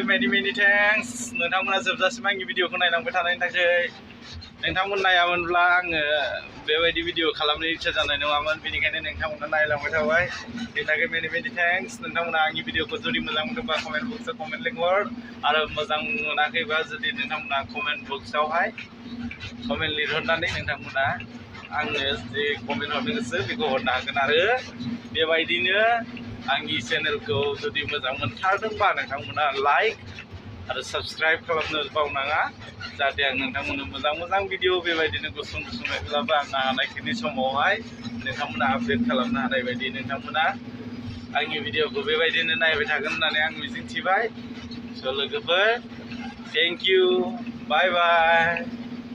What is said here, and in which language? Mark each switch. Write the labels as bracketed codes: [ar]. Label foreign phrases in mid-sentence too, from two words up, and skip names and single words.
[en] many thanks [brx] नोंथांमोना जोबजासिम आंनि भिडिअखौ नायलांबाय थानायनि थाखाय नोंथांमोन नायामोनब्ला आङो बेबायदि भिडिअ खालामनो इच्छा जानाय नङामोन बेनिखायनो नोंथांमोना नायलांबाय थाबाय बेनि थाखाय [en] many thanks [brx] नोंथांमोना आंनि भिडिअखौ जुदि मोजां मोनदोंबा [en] comment box comment [brx] लिंहर आरो मोजां मोनाखैबा जुदि नोंथांमोना [en] comment box comment [brx] लिरहरनानै नोंथांमोना आंनो जे कमेन्ट हरनो गोसो बेखौ हरनो हागोन आरो बेबायदिनो आंनि चेनेलखौ जुदि मोजां मोनथारदोंबा नोंथांमोना लाइक आरो साबस्क्राइब खालामनो बावनाङा जाहाथे आं नोंथांमोननो मोजां भिडिअ बेबायदिनो गुसुं गुसुङैब्लाबो आंनो हानायखिनि समावहाय नोंथांमोना आपडेट खालामनो हानाय बायदि नोंथांमोना आंनि भिडिअखौ बेबायदिनो नायबाय थागोन होननानै आं मिजिंथिबाय स' लोगोफोर [en] thank you bye bye